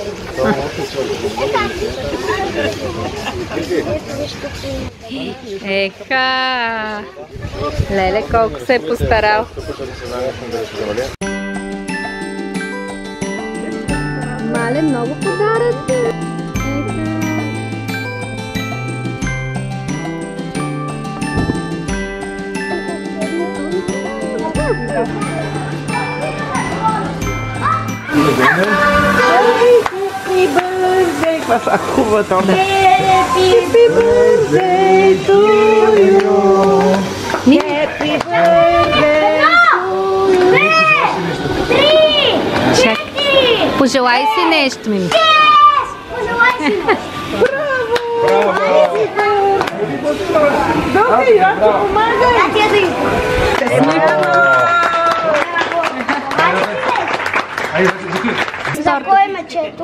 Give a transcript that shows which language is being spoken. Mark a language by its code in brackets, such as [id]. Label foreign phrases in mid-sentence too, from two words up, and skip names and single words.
[bg] Еха! Леле, колко се е постарал. Мале, много подаръци. [en] Happy birthday! [bg] Каква са хубава торта? [en] Happy birthday to you! Happy birthday to you! [bg] Чак. Пожелай си нещо, Мими. Пожелай си нещо. Добре, я ти помагай! Да, ти я За кой е мечето?